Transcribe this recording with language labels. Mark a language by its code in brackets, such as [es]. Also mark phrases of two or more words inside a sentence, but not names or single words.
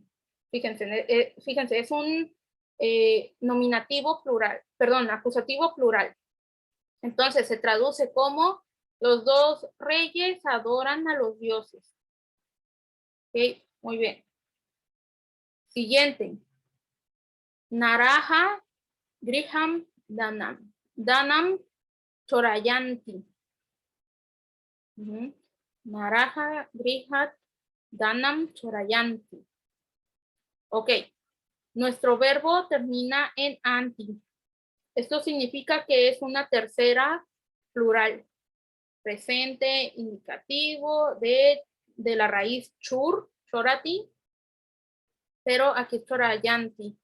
[es] Fíjense, fíjense, es un nominativo plural, perdón, acusativo plural. Entonces se traduce como los 2 reyes adoran a los dioses. Ok, muy bien. Siguiente. [sa] Naraja, Griham, Danam. Danam, Chorayanti. Naraja, Grihat, Danam, Chorayanti. [es] Ok. Nuestro verbo termina en anti. Esto significa que es una tercera plural. Presente, indicativo de la raíz [sa] chur, chorati, [es] pero aquí es chorayanti.